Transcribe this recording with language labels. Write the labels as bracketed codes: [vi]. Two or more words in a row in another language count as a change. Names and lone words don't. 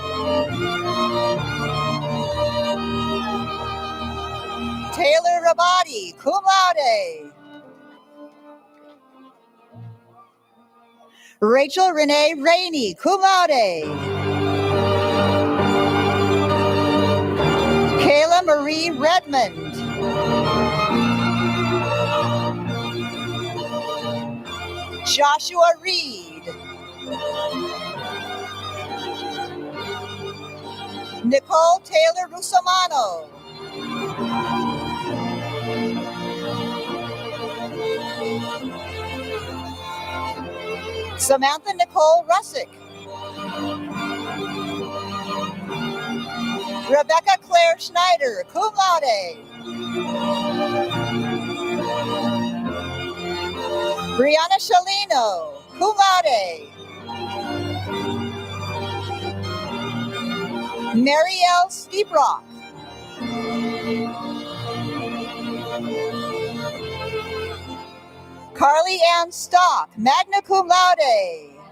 [en] Taylor Rabati, [la] cum laude. [en] Rachel Renee Rainey, [la] cum laude. [en] Kayla Marie Redmond. Joshua Reed. Nicole Taylor Russomano. Samantha Nicole Russick. Rebecca Claire Schneider, [la] cum laude. [en] Brianna Shalino, [la] cum laude. [en] Marielle Steebrock. Carly Ann Stock, [la] magna cum laude.